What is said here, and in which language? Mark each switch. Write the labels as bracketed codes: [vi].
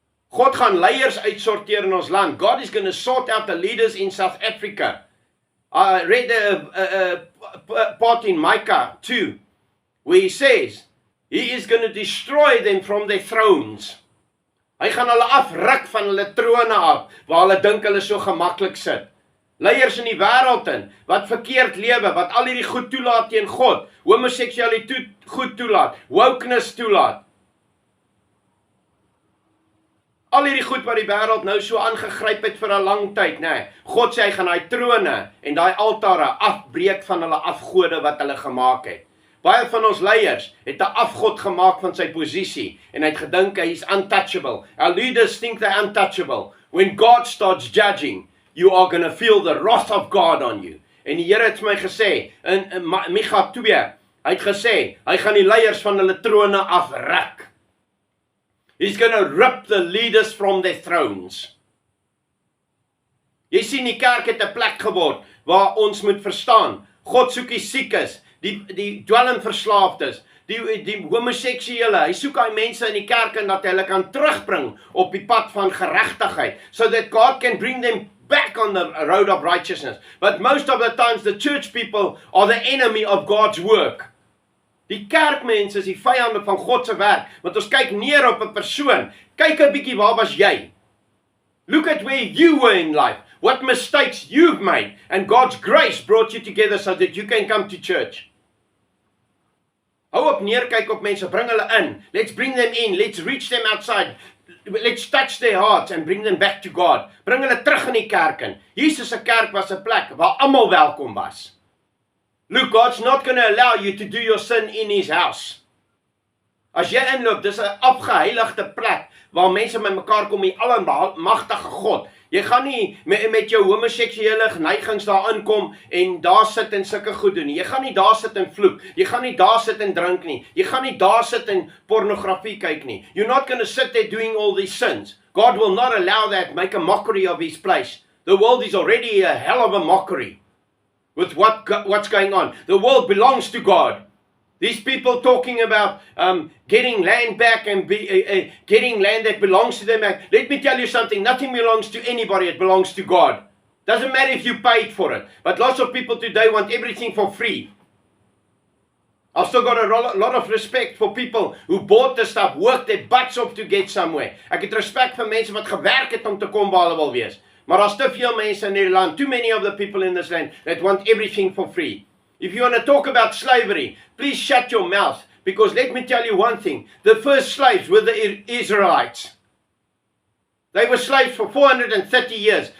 [af] God gaan leiers uitsorteer in ons land. [en] God is going to sort out the leaders in South Africa. I read a part in Micah 2, where he says, he is going to destroy them from their thrones. [af] Hy gaan hulle afruk van hulle trone af, waar hulle dink hulle so gemaklik sit. Leiers in die wêreld in, wat verkeerd lewe, wat al hierdie goed toelaat teen God, homoseksualiteit goed toelaat, wokeness toelaat. Al hierdie goed wat die wêreld nou so aangegryp het vir 'n lang tyd, nê. God sê hy gaan daai trone en daai altare afbreek van hulle afgode wat hulle gemaak het. Baie van ons leiers het 'n afgod gemaak van sy posisie en hy het gedink hy is untouchable. [en] Our leaders think they're untouchable. When God starts judging, you are going to feel the wrath of God on you. [af] En die Here het vir my gesê in Micha 2, hy het gesê hy gaan die leiers van hulle trone afruk. [en] He's going to rip the leaders from their thrones. [af] Jy sien, die kerk het 'n plek geword waar ons moet verstaan, God soek die siekes, die dwelmverslaafdes, die homoseksuele. Hy soek hy mense in die kerk en dat hulle kan terugbring op die pad van geregtigheid, [en] so that God can bring them back on the road of righteousness. But most of the times the church people are the enemy of God's work. [af] Die kerkmense is die vyande van God se werk, want ons kyk neer op 'n persoon. Kyk 'n bietjie, waar was jy? [en] Look at where you were in life, what mistakes you've made, and God's grace brought you together so that you can come to church. [af] Hou op neerkyk op mense, bring hulle in. [en] Let's bring them in, let's reach them outside. Let's touch their hearts and bring them back to God. [af] Bring hulle terug in die kerk in. Jesus se kerk was 'n plek waar almal welkom was. [en] Look, God's not going to allow you to do your sin in his house. [af] As jy inloop, dis 'n afgeheiligde plek waar mense met mekaar kom, die almagtige God. Jy gaan nie met jou homoseksuele neigings daar inkom en daar sit en sulke goed doen nie. Jy gaan nie daar sit en vloek. Jy gaan nie daar sit en drink nie. Jy gaan nie daar sit en pornografie kyk nie. [en] You're not going to sit there doing all these sins. God will not allow that, make a mockery of his place. The world is already a hell of a mockery with what's going on. The world belongs to God. These people talking about getting land back and getting land that belongs to them. Let me tell you something. Nothing belongs to anybody. It belongs to God. Doesn't matter if you paid for it. But lots of people today want everything for free. I've still got a lot of respect for people who bought the stuff, worked their butts off to get somewhere. [af] Ek het respek vir mense wat gewerk het om te kom waar hulle wil wees. Maar daar's te veel mense in hierdie land, [en] too many of the people in this land that want everything for free. If you want to talk about slavery, please shut your mouth, because let me tell you one thing. The first slaves were the Israelites. They were slaves for 430 years.